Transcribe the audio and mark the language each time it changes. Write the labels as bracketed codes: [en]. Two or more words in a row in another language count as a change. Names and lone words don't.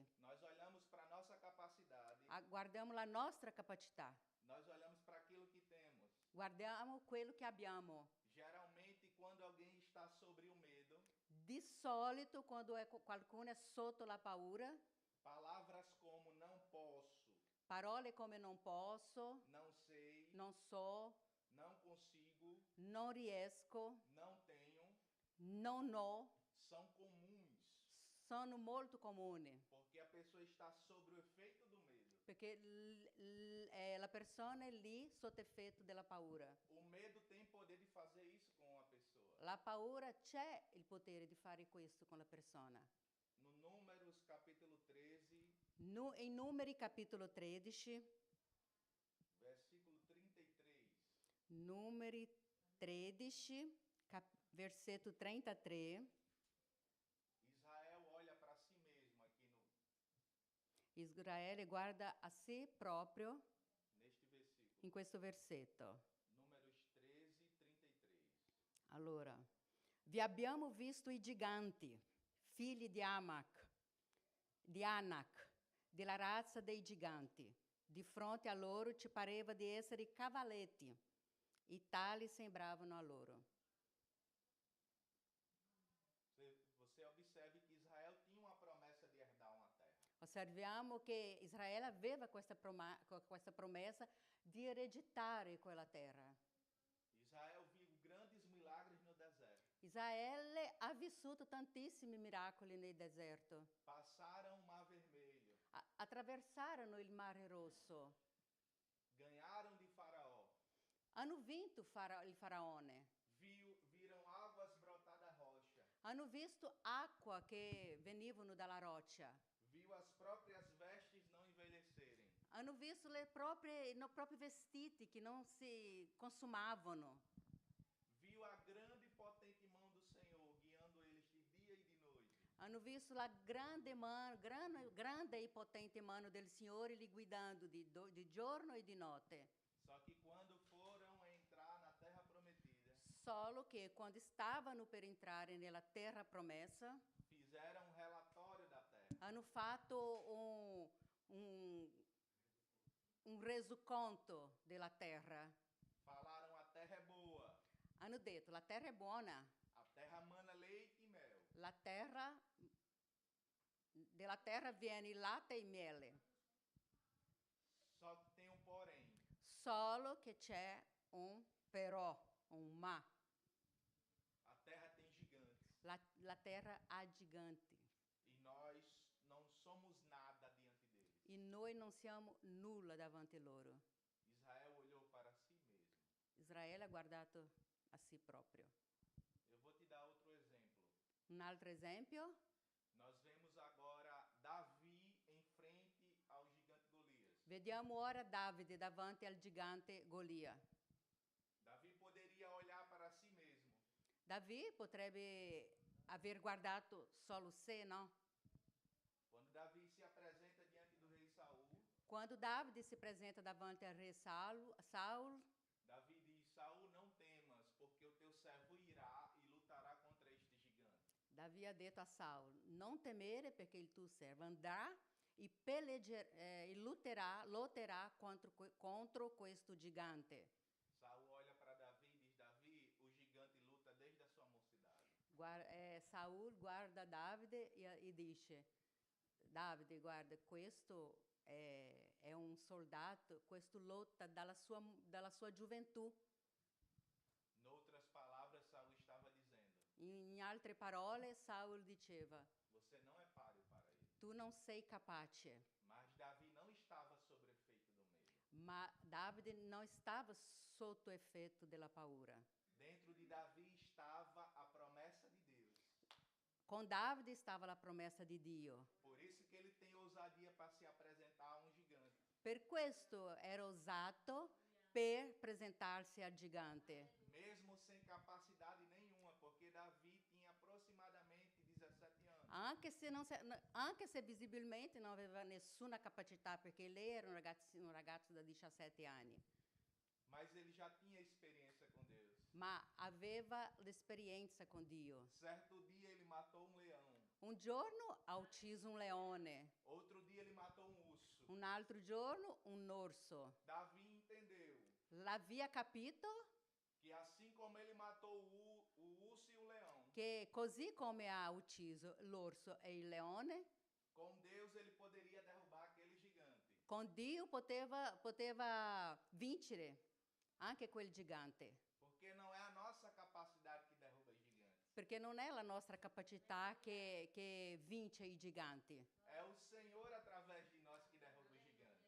[pt] nós olhamos para a nossa capacidade, [it] guardiamo la nostra capacità, [pt] nós olhamos para aquilo que temos. [it] guardiamo quello che abbiamo. [pt] Geralmente, quando alguém está sobre o medo, [it] Di solito, quando qualcuno è sotto la paura, [pt] palavras como não posso, [it] parole come non posso, [pt] não sei, [it] non so, [pt] não consigo, [it] non riesco, [pt] não tenho, [it] non ho, [pt] são comuns, [it] sono molto comuni, [pt] porque a pessoa está sobre o efeito do medo. [it] perché la persona è lì sotto effetto della paura. [pt] O medo tem poder di fazer isso com a pessoa. [it] La paura c'è il potere di fare questo con la persona. [pt] No Números capítulo 13, [it] In Numeri capitolo 13, [pt] versículo 33. [it] Numeri 13, versetto 33, [pt] Israel olha para si mesmo aqui [it] Israele guarda a sé proprio [pt] neste versículo. [it] in questo versetto. [pt] Números 13, 33. [it] Allora, vi abbiamo visto i giganti, figli di Anak, della razza dei giganti. Di fronte a loro ci pareva di essere cavaletti, e tali sembravano a loro. [pt] Você observe que Israel tinha uma promessa de herdar uma terra. [it] Osserviamo che Israele aveva questa promessa di ereditare quella terra. [pt] Israel viu grandes milagres no deserto. [it] Israele ha vissuto tantissimi miracoli nel deserto. [pt] Passaram o Mar Vermelho. [it] Attraversarono il Mare Rosso. [pt] Ganharam de Faraó. [it] Hanno vinto il faraone. [pt] Viram águas brotar da rocha. [it] Hanno visto acqua che venivano dalla roccia. [pt] Viu as próprias vestes não envelhecerem. [it] Hanno visto i propri vestiti che non si consumavano. [pt] Viu a grande e potente mão do Senhor guiando eles de dia e de noite. [it] Hanno visto la grande e potente mano del Signore li guidando di giorno e di notte. [pt] Só que quando foram entrar na terra prometida, [it] Solo che quando stavano per entrare nella terra promessa, [pt] fizeram um relatório da terra. [it] hanno fatto un resoconto della terra. [pt] Falaram: a terra é boa. [it] Hanno detto, la terra è buona. [pt] A terra mana leite e mel. [it] Della terra viene il latte e il miele. [pt] Só que tem um porém. [it] Solo che c'è un però, un ma. [pt] A terra tem gigantes. [it] La terra ha giganti. [pt] E nós não somos nada diante deles. [it] E noi non siamo nulla davanti a loro. [pt] Israel olhou para si mesmo. [it] Israele ha guardato a sé proprio. [pt] Eu vou te dar outro exemplo. [it] Un altro esempio? [pt] Nós vemos agora Davi em frente ao gigante Golias. [it] Vediamo ora Davide davanti al gigante Golia. [pt] Davi poderia olhar para si mesmo. [it] Davi potrebbe aver guardato solo sé, no? [pt] Quando Davi se apresenta diante do rei Saul, [it] Quando Davide si presenta davanti al re Saul, [pt] Davi diz: Saul, não temas, porque o teu servo irá e lutará contra este gigante. [it] Davi ha detto a Saul, non temere perché il tuo servo andrà e lotterà contro questo gigante. [pt] Saul olha para Davi e diz: Davi, o gigante luta desde a sua mocidade. [it] Saul guarda Davide e dice, Davide, guarda, questo è un soldato, questo lotta dalla sua gioventù. [pt] Noutras palavras, Saul estava dizendo: [it] In altre parole, Saul diceva, [pt] você não é páreo para ele. [it] tu non sei capace. [pt] Mas Davi não estava sob o efeito do medo. [it] Ma Davide non stava sotto effetto della paura. [pt] Dentro de Davi estava a promessa di Deus. [it] Con Davide stava la promessa di Dio. [pt] Por isso que ele tem ousadia para se apresentar a um gigante. [it] Per questo era osato per presentarsi al gigante, [pt] Mesmo sem capacidade nenhuma, porque Davi tinha aproximadamente 17 anos. [it] anche se visibilmente non aveva nessuna capacità, perché lei era un ragazzo da 17 anni, [pt] Mas ele já tinha experiência com Deus. [it] ma aveva l'esperienza con Dio. [pt] Certo dia ele matou um leão. [it] Un giorno ha ucciso un leone, [pt] Outro dia ele matou um urso. [it] un altro giorno un orso. [pt] Davi entendeu [it] L'aveva capito [pt] que assim como ele matou o urso e o leão, [it] che così come ha ucciso l'orso e il leone, [pt] com Deus ele poderia derrubar aquele gigante. [it] con Dio poteva vincere anche quel gigante, [pt] Porque não é a nossa capacidade que derruba [it] i giganti. perché non è la nostra capacità che vince i giganti. [pt] É o Senhor através de nós que derruba [it] i giganti.